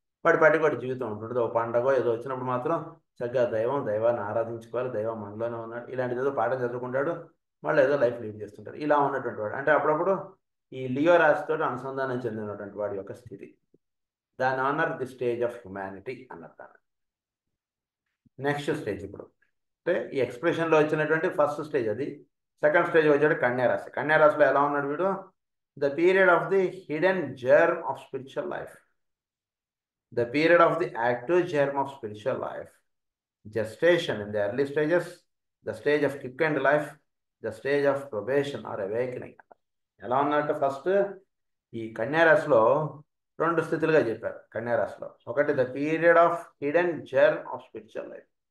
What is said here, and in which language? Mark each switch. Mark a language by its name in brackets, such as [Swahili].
[Telugu] వాడి పాటికి వాడి జీవితం ఉంటుంది. ఒక పండగో ఏదో వచ్చినప్పుడు మాత్రం చక్కగా దైవాన్ని ఆరాధించుకోవాలి, దైవం మనలోనే ఉన్నాడు, ఇలాంటిది ఏదో పాఠం చదువుకుంటాడు, మళ్ళీ ఏదో లైఫ్ లీడ్ చేస్తుంటాడు. ఇలా ఉన్నటువంటి వాడు అంటే అప్పుడప్పుడు ఈ లియో రాశితో అనుసంధానం చెందినటువంటి వాడి యొక్క స్థితి. దాని అన్నారు [English] the stage of humanity [Telugu] అన్నారు. దాన్ని నెక్స్ట్ స్టేజ్ ఇప్పుడు అంటే ఈ ఎక్స్ప్రెషన్లో వచ్చినటువంటి ఫస్ట్ స్టేజ్ అది. సెకండ్ స్టేజ్ వచ్చాడు కన్యారాశి. కన్యారాశిలో ఎలా ఉన్నాడు వీడు, [English] The period of the hidden germ of spiritual life, the period of the active germ of spiritual life, gestation in the early stages, the stage of quickened life, the stage of probation or awakening. [Telugu] ఎలా ఉన్నట్టు first ఈ కన్యారాశిలో 2 స్థితులుగా చెప్పారు. కన్యారాశిలో ఒకటి [English] The period of hidden germ of spiritual life.